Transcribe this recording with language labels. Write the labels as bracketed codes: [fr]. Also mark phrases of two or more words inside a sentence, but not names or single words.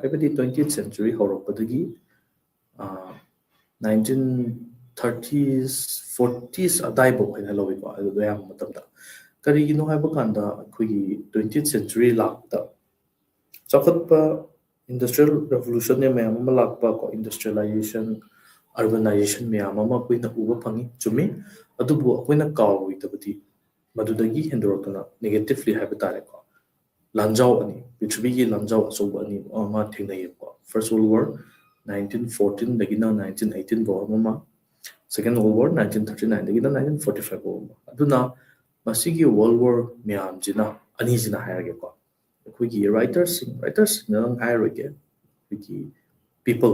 [mni] Haibati [en] 20th century [mni] horopadagi 1930s 40s adaibo hainalawi ko. Ado yam matamda. Kari gino haibakanda kui [en] 20th century [mni] lakta. Chakot pa Industrial Revolution ne mayam malakpa ko [en] industrialization urbanization [mni] ꯃꯌꯥꯝ ꯑꯃ ꯑꯩꯈꯣꯏꯅ ꯎꯕ ꯐꯪꯉꯤ ꯆꯨꯝꯃꯤ ꯑꯗꯨꯕꯨ ꯑꯩꯈꯣꯏꯅ ꯀꯥꯎꯔꯣꯏꯗꯕꯗꯤ ꯃꯗꯨꯗꯒꯤ ꯍꯦꯟꯗꯣꯔꯛꯇꯨꯅ ꯅꯦꯒꯦꯇꯤꯚꯂꯤ ꯍꯥꯏꯕ ꯇꯥꯔꯦꯀꯣ ꯂꯥꯟꯖꯥꯎ ꯑꯅꯤ ꯄ꯭ꯔꯤꯊꯤꯕꯤꯒꯤ ꯂꯥꯟꯖꯥꯎ ꯑꯆꯧꯕ ꯑꯅꯤ ꯑꯃ ꯊꯦꯡꯅꯩꯌꯦꯕꯀꯣ ꯐꯥꯔꯁ ꯋꯥꯔꯜ ꯋꯥꯔ 1914ꯗꯒꯤꯅ 1918 ꯐꯥꯎ ꯑꯃ ꯁꯦꯀꯦꯟ ꯋꯥꯔꯜ ꯋꯥꯔ 1939ꯗꯒꯤꯅ 1945 ꯐꯥꯎ ꯑꯃ ꯑꯗꯨꯅ ꯃꯁꯤꯒꯤ ꯋꯥꯔꯜ ꯋꯥꯔ ꯃꯌꯥꯝꯁꯤꯅ ꯑꯅꯤꯁꯤꯅ ꯍꯥꯏꯔꯒꯦꯀꯣ ꯑꯩꯈꯣꯏꯒꯤ ꯔꯥꯏꯇꯔꯁꯤꯡ ꯍꯥꯏꯔꯣꯏꯒꯦ ꯑꯩꯈꯣꯏꯒꯤ ꯄꯤꯄꯜ